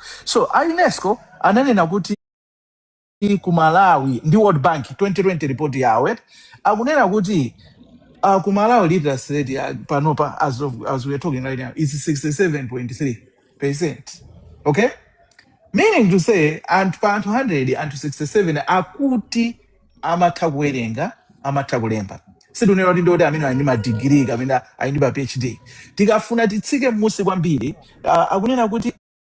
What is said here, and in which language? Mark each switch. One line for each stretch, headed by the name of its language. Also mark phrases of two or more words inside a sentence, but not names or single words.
Nyanja: So UNESCO ananena kuti kumalawi ndi World Bank 2020 report yawe akunena kuti kumalawi
English: literacy rate
Nyanja: panopa
English: as we are talking right now is 67.3%.
Nyanja: Okay?
English: Meaning to say, and
Nyanja: pa anthu 100 anthu 67 akuti amatha kuwerenga amatha kulemba. Situnena kuti ndoti amene ali ndi madigiri kapena ali ndi ma PhD. Tikafuna titsike m'musi kwambiri akunena kuti